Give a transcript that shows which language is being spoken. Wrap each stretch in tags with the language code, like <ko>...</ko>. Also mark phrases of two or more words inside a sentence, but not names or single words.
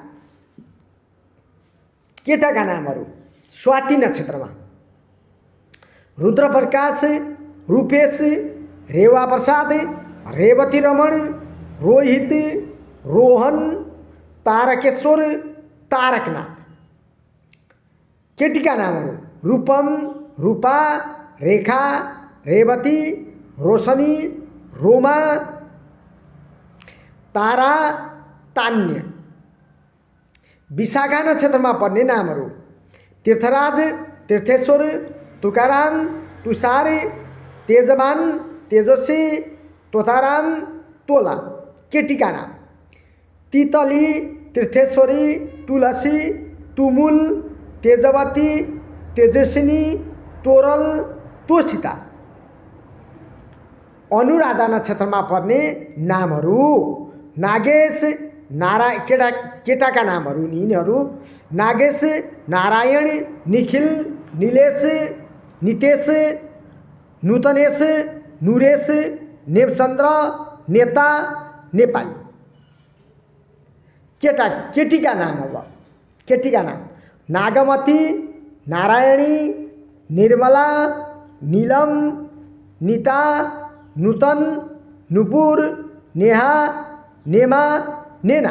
<ne>केटाका नामहरू: स्वाति नक्षत्रमा: रुद्रप्रकाश, रूपेश, रेवा प्रसाद, रेवती रमण, रोहित, रोहन, तारकेश्वर, तारकनाथ। केटीका नामहरू: रूपम, रूपा, रेखा, रेवती, रोशनी, रोमा, तारा, तान्य। विशाखा नक्षत्रमा पर्ने नामहरू: तीर्थराज, तीर्थेश्वर, तुकाराम, तुषार, तेजमान, तेजस्वी, तोताराम, तोला। केटीका नाम: तितली, तीर्थेश्वरी, तुलसी, तुमुल, तेजवती, तेजस्विनी, तोरल, तोसिता। अनुराधा नक्षत्रमा पर्ने नामहरू: नागेश, केटाका नामहरू यिनीहरू: नागेश, नारायण, निखिल, निलेश, नितेश, नूतनेश, नुरेश, नेपचन्द्र, नेता, नेपाली। केटीका नाम: नागमती, नारायणी, निर्मला, नीलम, नीता, नूतन, नुपुर, नेहा, नेमा, नेना।</ne>